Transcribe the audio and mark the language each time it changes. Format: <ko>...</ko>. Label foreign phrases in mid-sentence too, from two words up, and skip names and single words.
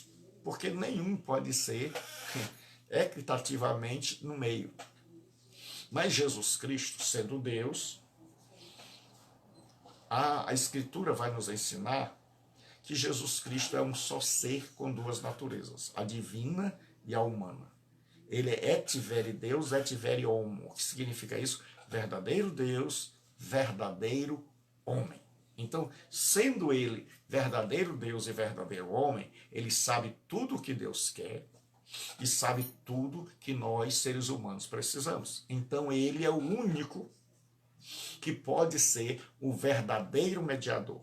<pt>Porque nenhum pode ser equitativamente no meio. Mas Jesus Cristo, sendo Deus, a Escritura vai nos ensinar que Jesus Cristo é um só ser com duas naturezas, a divina e a humana. Ele é</pt> <la>et vere Deus, et vere homo.</la> <pt>O que significa isso? Verdadeiro Deus, verdadeiro homem. Então, sendo ele verdadeiro Deus e verdadeiro homem, ele sabe tudo o que Deus quer e sabe tudo que nós, seres humanos, precisamos. Então, ele é o único que pode ser o verdadeiro mediador.</pt>